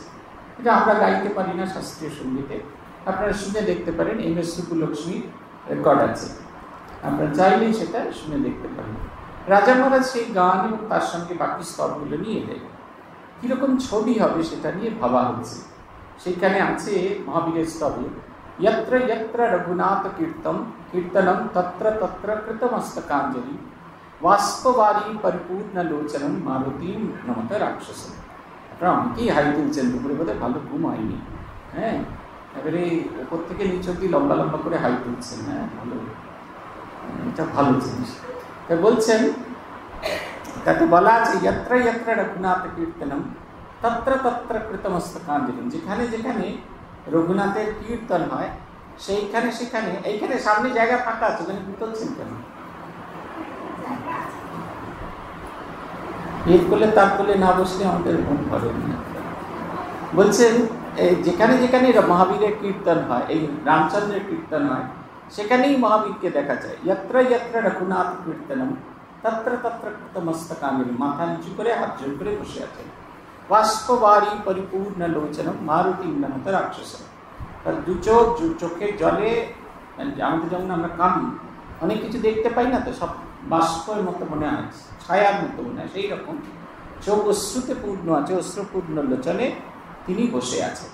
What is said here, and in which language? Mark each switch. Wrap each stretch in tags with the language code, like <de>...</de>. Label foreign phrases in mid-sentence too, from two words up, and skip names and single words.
<bn>এটা আমরা গাইতে পারি না শাস্ত্রীয় সঙ্গীতে, আপনারা শুনে দেখতে পারেন, MS সুব্বুলক্ষ্মী রেকর্ড আছে, আপনারা চাইলেই সেটা শুনে দেখতে পারেন। রাজা মহারাজ সেই গান এবং তার সঙ্গে বাকি স্তরগুলো নিয়ে এলেন, কীরকম ছবি হবে সেটা নিয়ে ভাবা হচ্ছে। সেখানে আছে মহাবীরের স্তবে</bn> <sa>यत्र यत्र रघुनाथ कीर्तनम तत्र तत्र कृतमस्तकांजलि वाष्पवारी परिपूर्ण लोचनम मारुति नमत राक्षस।</sa> <bn>আপনারা অনেকেই হাই তুলছেন, দুপুরে বোধহয় ভালো ঘুম হয়নি। হ্যাঁ, এবারে ওপর থেকে নিচ অব্দি লম্বা লম্বা করে হাই তুলছেন। হ্যাঁ, ভালো, এটা ভালো জিনিস। তাই বলছেন, তাতে বলা আছে</bn> <sa>यत्र यत्र रघुनाथ कीर्तनम तत्र तत्र कृतमस्तकांजलि,</sa> <bn>যেখানে যেখানে রঘুনাথের কীর্তন হয় সেইখানে সেখানে, এইখানে সামনে জায়গা ফাঁকা আছে, ওখানে তুলছেন কেন? এর করলে তার করলে না বসলে আমাদের মন ভরে না। বলছেন যেখানে যেখানে মহাবীরের কীর্তন হয়, এই রামচন্দ্রের কীর্তন হয়, সেখানেই মহাবীরকে দেখা যায়।</bn> <sa>यत्र यत्र रघुनाथ कीर्तनम तत्र तत्र कृतमस्तकांजलि,</sa> <bn>মাথা নিচু করে হাত জোড় করে বসে আছেন।</bn> <sa>বাষ্পবারী পরিপূর্ণ লোচনম মারুতি নমত রাক্ষস,</sa> <bn>তার দু চোখের জলে, আমাদের যেমন আমরা কাঁদি, অনেক কিছু দেখতে পাই না, তো সব বাষ্পের মতো মনে হয়, ছায়ার মতো মনে হয়, সেই রকম চোখ অশ্রুতে পূর্ণ আছে, অশ্রুপূর্ণ লোচনে তিনি বসে আছেন।</bn>